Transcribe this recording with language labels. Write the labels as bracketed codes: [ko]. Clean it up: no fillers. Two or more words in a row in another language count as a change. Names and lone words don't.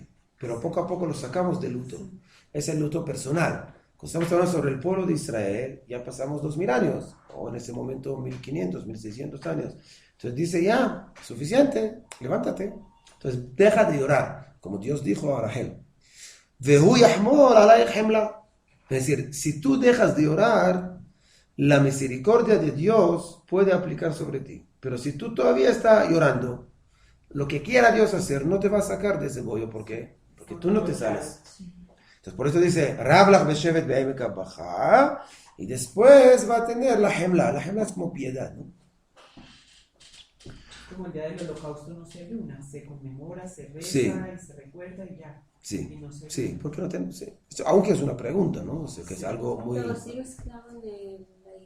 [es] Pero poco a poco lo sacamos del luto. Es el luto personal. Cuando estamos hablando sobre el pueblo de Israel, ya pasamos 2000 años, o en ese momento 1500, 1600 años. Entonces dice, ya, suficiente, levántate. Entonces deja de llorar, como Dios dijo a Rahel. [he] והוא יחמול עליך חמלה. [es] Es decir, si tú dejas de orar, la misericordia de Dios puede aplicar sobre ti. Pero si tú todavía estás llorando, lo que quiera Dios hacer no te va a sacar de ese bollo. ¿Por qué? Porque tú no te sales. Entonces por eso dice, [he] רב לך שבת בעמק הבכא, [es] y después va a tener la hemla. La hemla es como piedad, ¿no? Como el día del holocausto no se ayuna, se conmemora, se reza Sí. y se recuerda y ya. Sí, Y no se sí, ¿por qué no tenemos? Sí. Aunque es una pregunta, ¿no? O sea, que es algo muy...